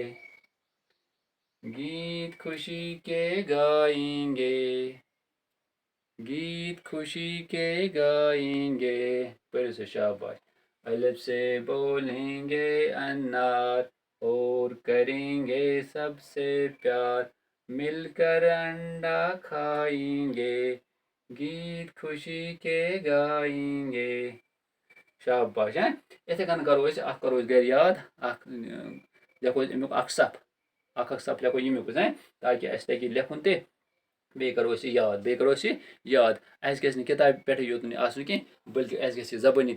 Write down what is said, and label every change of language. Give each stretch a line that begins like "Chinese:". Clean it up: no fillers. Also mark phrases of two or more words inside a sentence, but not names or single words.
Urdu: گیت خوشی کے گائیں گے
Kashmiri: پٔرِو سا
Urdu: شاباش الف سے بولیں گے انار اور کریں گے سب سے پیار مل کر انڈا کھائیں گے گیت خوشی کے گائیں گے شاباش
Kashmiri: یِتھَے کٔنۍ کرو أسۍ گرِ یاد لیکھو أسۍ امیُک اکھ صف لیکھو ییٚمیُک تاکہِ اَسہِ تگہِ لیکھُن تہِ بیٚیہِ کرو أسۍ یہِ یاد اَسہِ گژھِ نہٕ کِتابہِ پٮ۪ٹھٕے یوت نہٕ آسُن کینٛہہ بٔلکہِ اَسہِ گژھِ یہِ زبٲنی